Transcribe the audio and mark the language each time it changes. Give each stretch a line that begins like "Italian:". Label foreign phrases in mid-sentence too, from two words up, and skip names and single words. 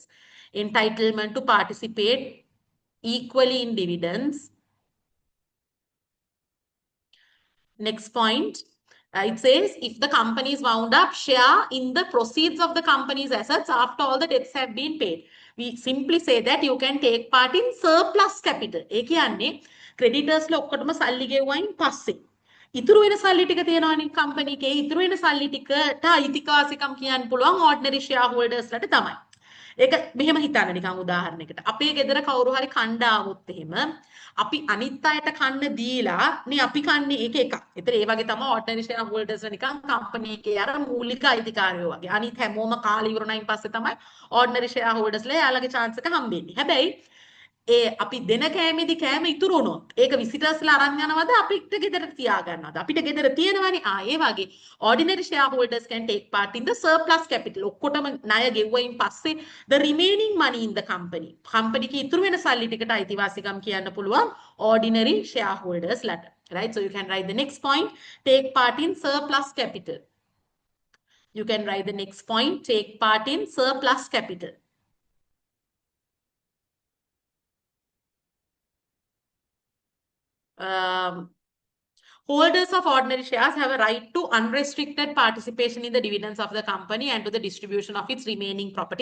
English: Entitlement to participate equally in dividends. Next point, it says if the company is wound up, share in the proceeds of the company's assets after all the debts have been paid. We simply say that you can take part in surplus capital.
Sinhala: ඒ කියන්නේ creditors ල ඔක්කොටම සල්ලි ගෙවුවයින් පස්සේ ඉතුරු වෙන සල්ලි ටික තියෙනවනේ කම්පැනි එකේ. ඉතුරු වෙන සල්ලි ටිකට අයිතිවාසිකම් කියන්න පුළුවන්
English: ordinary shareholders
Sinhala: ලට තමයි. ඒක මෙහෙම හිතන්න නිකන් උදාහරණයකට. අපේ ගෙදර කවුරු හරි කණ්ඩ ආවොත් එහෙම අපි අනිත් අයට කන්න දීලා නේ අපි කන්නේ ඒක එකක්. ඒතර ඒ වගේ තමයි
English: ordinary shareholders
Sinhala: නිකන් කම්පැනි එකේ අර මූලික අයිතිකාරයෝ වගේ. අනිත් හැමෝම කාලේ ඉවරණයින් පස්සේ තමයි
English: ordinary shareholders
Sinhala: ලා යාළගේ chance එක හම්බෙන්නේ. හැබැයි අපි දෙන කෑමේදී කෑම ඉතුරු වුණොත් ඒක විසිටර්ස්ලා අරන් යනවද අපිට ගෙදරට තියා ගන්නවද? අපිට ගෙදර තියෙනවනේ. ඒ වගේ
English: ordinary shareholders can take part in the surplus capital.
Sinhala: ඔක්කොටම ණය ගෙවුවයින් පස්සේ
English: the remaining money in the company.
Sinhala: කම්පැනි එකේ ඉතුරු වෙන සල්ලි ටිකට අයිතිවාසිකම් කියන්න පුළුවන්
English: ordinary shareholders
Sinhala: ලට. Right?
English: So you can write the next point, take part in surplus capital. You can write the next point, take part in surplus capital. Holders of ordinary shares have a right to unrestricted participation in the dividends of the company and to the distribution of its remaining property.